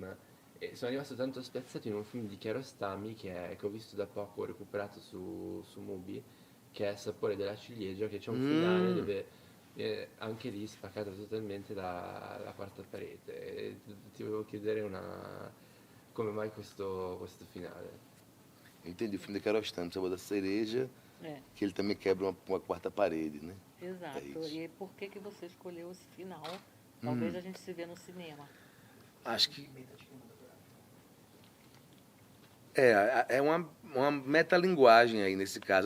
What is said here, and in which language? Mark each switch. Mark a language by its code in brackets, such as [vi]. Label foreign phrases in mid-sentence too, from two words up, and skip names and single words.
[it] E sono rimasto tanto spiazzato in un film di Kiarostami che ho visto da poco, ho recuperato su Mubi, che è Sapore della ciliegia, che c'è un finale dove anche lì spaccata totalmente la quarta parete. E ti volevo chiedere come mai questo finale. [pt] Eu entendi o filme de Kiarostami, Sabor da Cereja, É, que ele também quebra uma quarta parede, né? exato. isso. E por que que você escolheu esse final? Talvez a gente se vê no cinema. Acho que é uma metalinguagem aí nesse caso.